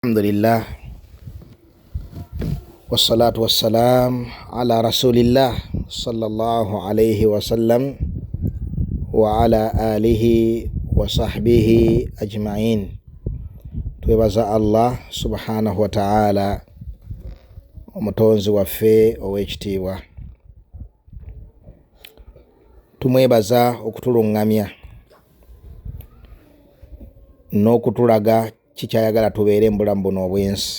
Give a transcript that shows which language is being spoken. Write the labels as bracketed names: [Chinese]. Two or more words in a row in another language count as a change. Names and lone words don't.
[Arabic] الحمد لله والصلاة والسلام على رسول الله صلى الله عليه وسلم وعلى آله وصحبه أجمعين. [Ganda] Twebaza Allah [Arabic] سبحانه وتعالى [Ganda] omutonzi waffe ow'ekitiibwa. Tumwebaza okutulungamya n'okutulaga kikyayagala tubeere mu bulamu buno obwensi.